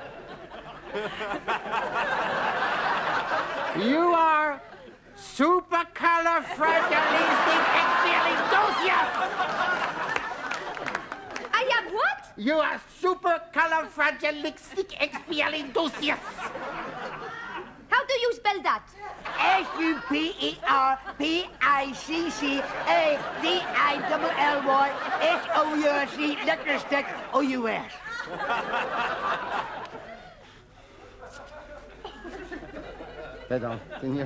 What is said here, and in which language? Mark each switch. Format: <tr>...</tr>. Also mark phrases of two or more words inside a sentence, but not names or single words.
<en>You are supercalifragilisticexpialidocious! I am what? You are supercalifragilisticexpialidocious! How do you spell that? S-U-P-E-R-P-I-C-C-A-D-I-L-L-Y-S-O-U-S-E, liquor stick, O-U-S.</en> <es>Perdón, señor.</es>